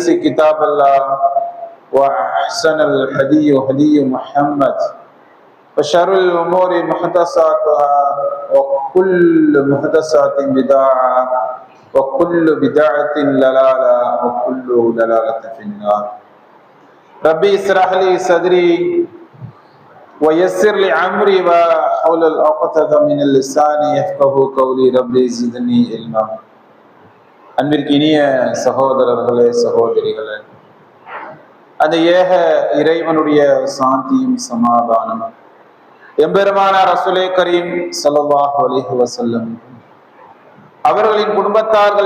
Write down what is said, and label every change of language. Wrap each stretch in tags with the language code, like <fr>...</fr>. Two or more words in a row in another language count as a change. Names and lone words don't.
<ar>كتاب الله وأحسن الهدي هدي محمد وشر الأمور محدثاتها وكل محدثات بدعة وكل بدعة ضلالة وكل ضلالة في النار ربي اشرح لي صدري ويسر لي أمري واحلل عقدة من اللسان يفقهوا قولي ربي زدني علما.</ar> <ta>அன்பிற்கினிய சகோதரர்களே சகோதரிகளே, அந்த ஏக இறைவனுடைய சாந்தியும் சமாதானமும் எம்பெருமானார் ரசூலே கரீம்</ta> <ar>صلى الله عليه وسلم</ar> <ta>அவர்களின் குடும்பத்தார்கள்</ta>